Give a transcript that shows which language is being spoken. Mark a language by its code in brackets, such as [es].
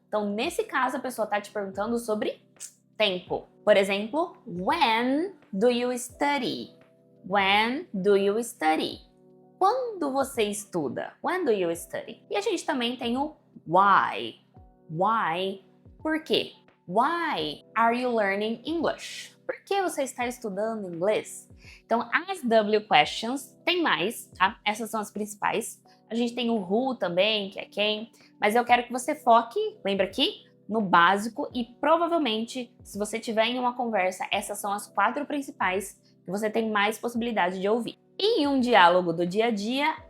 [pt] Então, nesse caso, a pessoa está te perguntando sobre tempo. Por exemplo, [en] when do you study? When do you study? [pt] Quando você estuda? [en] When do you study? [pt] E a gente também tem o why. Why? Por quê? [en] Why are you learning English? [pt] Por que você está estudando inglês? Então, as W questions tem mais, tá? Essas são as principais. A gente tem o who também, que é quem. Mas eu quero que você foque, lembra aqui, no básico e provavelmente, se você tiver em uma conversa, essas são as 4 principais que você tem mais possibilidade de ouvir. E em um diálogo do dia a dia,